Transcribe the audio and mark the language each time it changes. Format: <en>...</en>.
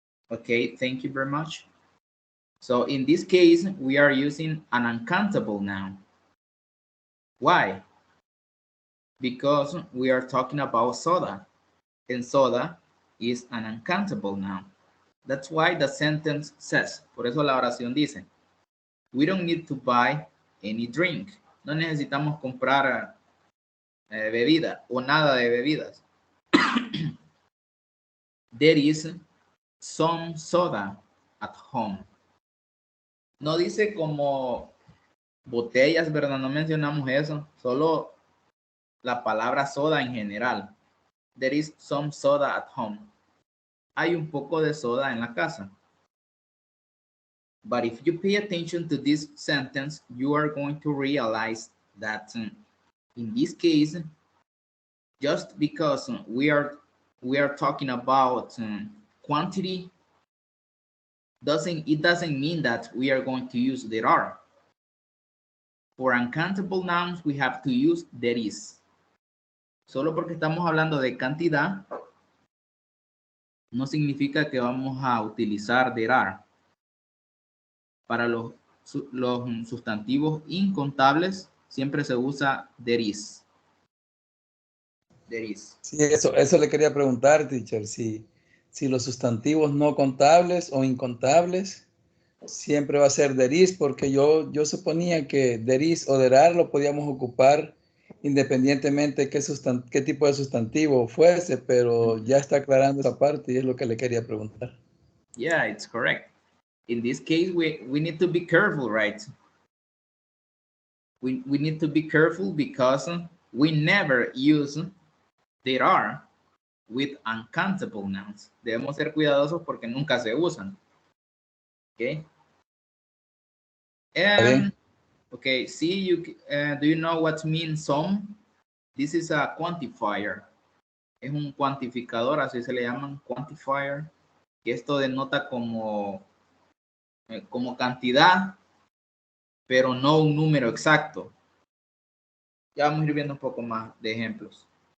<en>Okay, thank you very much. So in this case, we are using an uncountable noun. Why? Because we are talking about soda, and soda is an uncountable noun. That's why the sentence says,</en> <es>por eso la oración dice,</es> <en>we don't need to buy any drink.</en> <es>No necesitamos comprar bebida o nada de bebidas.</es> <en>There is some soda at home.</en> <es>No dice como botellas, ¿verdad? No mencionamos eso, solo la palabra soda en general.</es> <en>There is some soda at home.</en> <es>Hay un poco de soda en la casa.</es> <en>But if you pay attention to this sentence, you are going to realize that in this case, just because we are talking about quantity, it doesn't mean that we are going to use there are. For uncountable nouns, we have to use there is.</en> <es>Solo porque estamos hablando de cantidad, no significa que vamos a utilizar</es> <en>there are.</en> <es>Para los sustantivos incontables, siempre se usa</es> <en>there is. There is.</en> <es>Sí, eso le quería preguntar, teacher, si los sustantivos no contables o incontables siempre va a ser there is, porque yo suponía que</es> <en>there is o there are</en> <es>lo podíamos ocupar independientemente qué tipo de sustantivo fuese, pero ya está aclarando esa parte y es lo que le quería preguntar.</es> <en>Yeah, it's correct. In this case, we need to be careful, right? We need to be careful because we never use there are with uncountable nouns.</en> <es>Debemos ser cuidadosos porque nunca se usan.</es> <en>Okay. And okay, see, do you know what means some? This is a quantifier.</en> <es>Es un cuantificador, así se le llaman, quantifier. Que esto denota como cantidad, pero no un número exacto. Ya vamos a ir viendo un poco más de ejemplos.</es>